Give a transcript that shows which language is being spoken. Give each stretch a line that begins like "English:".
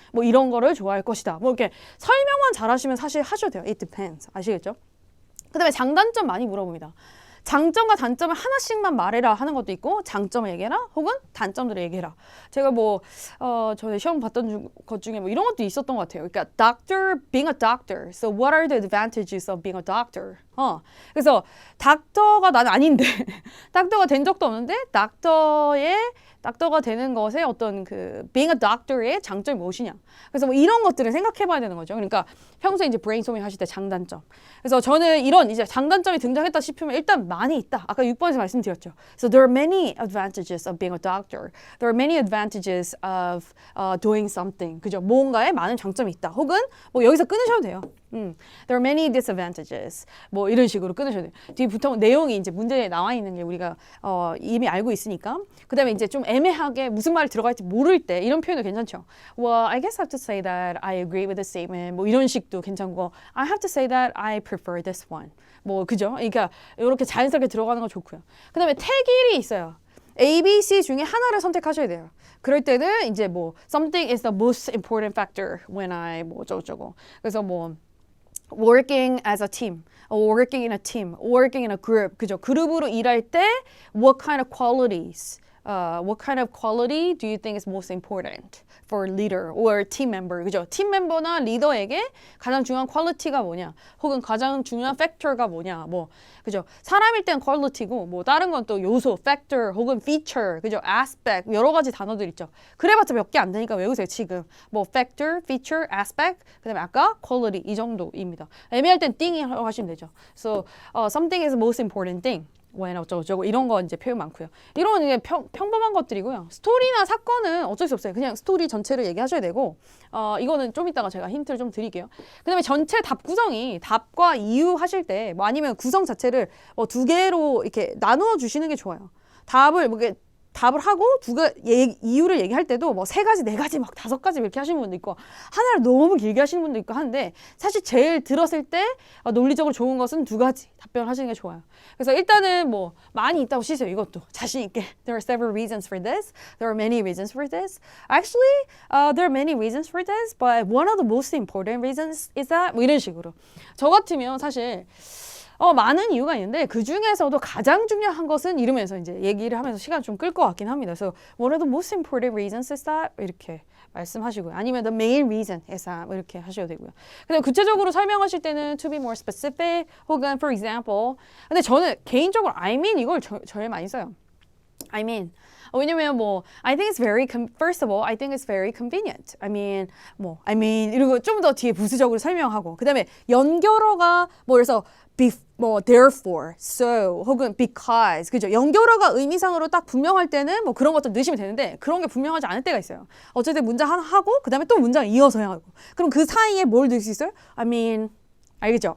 Korean: 뭐 이런 거를 좋아할 것이다. 뭐 이렇게 설명만 잘하시면 사실 하셔도 돼요.
English: It depends.
Korean: 아시겠죠? 그다음에 장단점 많이 물어봅니다. 장점과 단점을 하나씩만 말해라 하는 것도 있고 장점을 얘기해라 혹은 단점들을 얘기해라. 제가 뭐 저희 시험 봤던 것 중에 뭐 이런 것도 있었던 것 같아요. 그러니까
English: being a doctor. So what are the advantages of being a doctor?
Korean: 그래서 닥터가 나는 아닌데 닥터가 된 적도 없는데 닥터가 되는 것의 어떤 그
English: being a doctor
Korean: 의 장점이 무엇이냐. 그래서 뭐 이런 것들을 생각해 봐야 되는 거죠. 그러니까 평소에 이제 브레인스토밍 하실 때 장단점. 그래서 저는 이런 이제 장단점이 등장했다 싶으면 일단 많이 있다. 아까 6번에서 말씀드렸죠.
English: So there are many advantages of being a doctor. There are many advantages of doing something.
Korean: 그죠? 뭔가에 많은 장점이 있다. 혹은 뭐 여기서 끊으셔도 돼요.
English: There are many disadvantages.
Korean: 뭐 이런 식으로 끊으셔도 돼요. 뒤에 보통 내용이 이제 문제에 나와 있는 게 우리가 이미 알고 있으니까. 그다음에 이제 좀 애매하게 무슨 말이 들어갈지 모를 때 이런 표현도 괜찮죠.
English: Well, I guess I have to say that I agree with the statement.
Korean: 뭐 이런 식도 괜찮고
English: I have to say that I prefer this one.
Korean: 뭐 그죠? 그러니까 이렇게 자연스럽게 들어가는 거 좋고요. 그다음에 태길이 있어요. A, B, C 중에 하나를 선택하셔야 돼요. 그럴 때는 이제 뭐
English: something is the most important factor when I
Korean: 뭐 어쩌고저쩌고. 그래서 뭐
English: working as a team, working in a team, working in a group.
Korean: 그죠? 그룹으로 일할 때
English: what kind of qualities, what kind of quality do you think is most important for leader or team member?
Korean: 그죠? 팀 멤버나 리더에게 가장 중요한 퀄리티가 뭐냐? 혹은 가장 중요한 팩터가 뭐냐? 뭐 그죠? 사람일 땐 퀄리티고 뭐 다른 건 또 요소, 팩터 혹은 feature, 그죠? aspect 여러 가지 단어들 있죠. 그래봤자 몇 개 안 되니까 외우세요 지금. 뭐 factor, feature, aspect, 그다음에 아까 quality 이 정도입니다. 애매할 땐 thing이라고 하시면 되죠.
English: So something is the most important thing.
Korean: when 어쩌고저쩌고 이런 거 이제 표현 많고요. 이런 이제 평범한 것들이고요. 스토리나 사건은 어쩔 수 없어요. 그냥 스토리 전체를 얘기하셔야 되고 이거는 좀 이따가 제가 힌트를 좀 드릴게요. 그다음에 전체 답 구성이 답과 이유 하실 때 뭐 아니면 구성 자체를 두 개로 이렇게 나누어 주시는 게 좋아요. 답을 뭐 이렇게 답을 하고 이유를 얘기할 때도 뭐 3가지, 4가지, 막 5가지 이렇게 하시는 분도 있고 하나를 너무 길게 하시는 분도 있고 하는데 사실 제일 들었을 때 논리적으로 좋은 것은 2가지 답변을 하시는 게 좋아요. 그래서 일단은 뭐 많이 있다고 치세요. 이것도 자신 있게.
English: There are several reasons for this. There are many reasons for this. Actually, there are many reasons for this, but one of the most important reasons is that
Korean: 뭐 이런 식으로. 저 같으면 사실 많은 이유가 있는데 그 중에서도 가장 중요한 것은 이러면서 이제 얘기를 하면서 시간 좀 끌 것 같긴 합니다. 그래서
English: one of the most important reasons is that
Korean: 이렇게 말씀하시고요. 아니면
English: the main reason is that
Korean: 이렇게 하셔도 되고요. 근데 구체적으로 설명하실 때는
English: to be more specific
Korean: 혹은
English: for example.
Korean: 근데 저는 개인적으로 I mean 이걸 제일 많이 써요.
English: I mean,
Korean: 왜냐면 뭐
English: I think it's very first of all, I think it's very convenient.
Korean: I mean 이러고 좀 더 뒤에 부수적으로 설명하고 그다음에 연결어가 뭐 그래서 뭐 therefore, so 혹은 because 그죠? 연결어가 의미상으로 딱 분명할 때는 뭐 그런 것들 넣으시면 되는데 그런 게 분명하지 않을 때가 있어요. 어쨌든 문장 하나 하고 그다음에 또 문장 이어서 해야 하고 그럼 그 사이에 뭘 넣을 수 있어요? 알겠죠?